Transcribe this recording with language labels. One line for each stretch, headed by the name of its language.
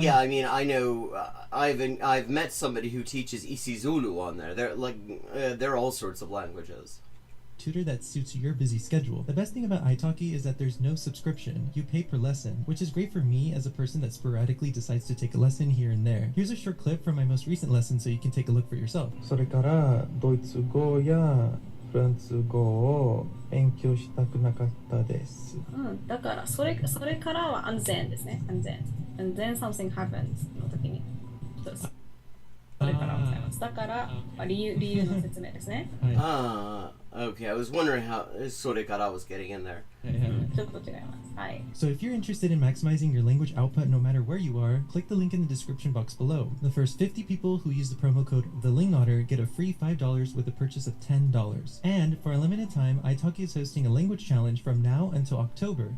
English: Yeah, I mean, I know, I've met somebody who teaches Isizulu on there. They're all sorts of languages. Tutor that suits your busy schedule. The best thing about italki is that there's no subscription. You pay per lesson, which is great for me as a person that sporadically decides to take a lesson here and there. Here's a short clip from my most recent lesson so you can take a look for yourself.
Japanese: それからドイツ語やフランス語を勉強したくなかったです。だからそれからは安全ですね。安全
English: and then something happens
Japanese: の時に。それからございます。だから、理由の説明ですね。
English: Okay. I was wondering how Sorekara was getting in there.
Japanese: ちょっと違います。はい。
English: So if you're interested in maximizing your language output no matter where you are, click the link in the description box below. The first 50 people who use the promo code TheLingOtter get a free $5 with a purchase of $10. And for a limited time, italki is hosting a language challenge from now until October.